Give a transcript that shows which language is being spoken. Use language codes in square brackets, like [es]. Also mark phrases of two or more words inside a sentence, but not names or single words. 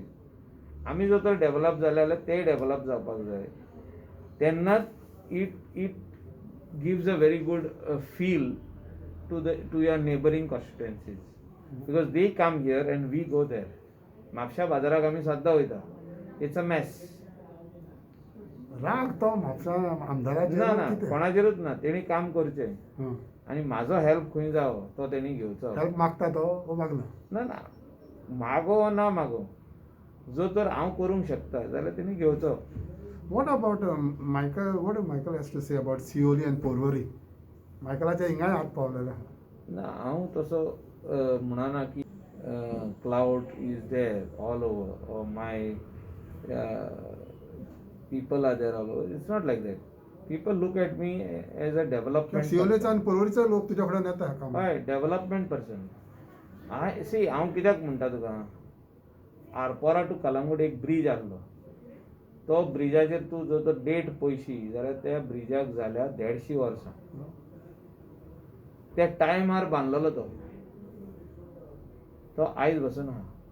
[kok] आमी जर तर डेव्हलप जाले जाल्यार ते डेव्हलप जावपाक जाय. तेन्नाच [en] It gives a very good feel to your neighboring constituencies. Because they come here and we go there. [kok] म्हापशा बाजाराक आमी सद्दां वयता. [en] It's a mess. [kok] राग तो म्हापसा आमदाराचे ना ना ना कितें? कोणाचेरूच ना. तेणी काम करचें हं. आनी म्हाजो हेल्प खंय जावो तो तेणी घेवचो. हेल्प मागता तो वो मागना. ना ना मागो वा ना मागो, जो तर हांव करूंक शकता जाल्यार तेणी घेवचो. [en] What about Michael? What do Michael has to say about Sioli and Porvorim? [kok] मायकलाच्या हिंगाय हात पावलेला. ना हांव तसो म्हणना की [en] cloud is there all over or my people are there all over. It's not like that. People look at me as a development [kok] सिओलेचा आणि पोरवरीचा लोक तुझ्या कडेन येता काम. हय [en] development person. [kok] हांव कित्याक म्हणटा तुका, आरपोरा टू कलंगूट एक ब्रीज आहलो. तो ब्रिजाचेर तूं जर तर डेट पयशी जाल्यार त्या ब्रिजाक जाल्या 150 वर्सां. त्या टायमार बांदलेलो तो आयज बसून आहा.